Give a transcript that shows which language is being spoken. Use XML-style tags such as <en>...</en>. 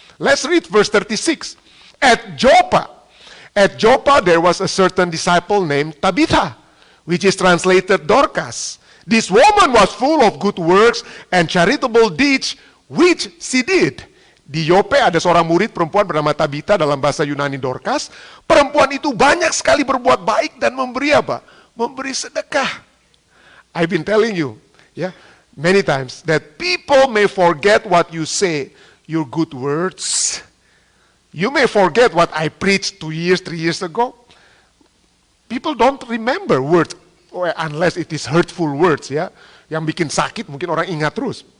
<en>Let's read verse 36. At Joppa there was a certain disciple named Tabitha, which is translated Dorcas. This woman was full of good works and charitable deeds, which she did.</en> <id>Di Yope ada seorang murid perempuan bernama Tabitha, dalam bahasa Yunani Dorcas. Perempuan itu banyak sekali berbuat baik dan memberi apa? Memberi sedekah.</id> <en>I've been telling you, many times that people may forget what you say, your good words. You may forget what I preached 2 years, 3 years ago. People don't remember words unless it is hurtful words,</en> <id>Yang bikin sakit mungkin orang ingat terus.</id>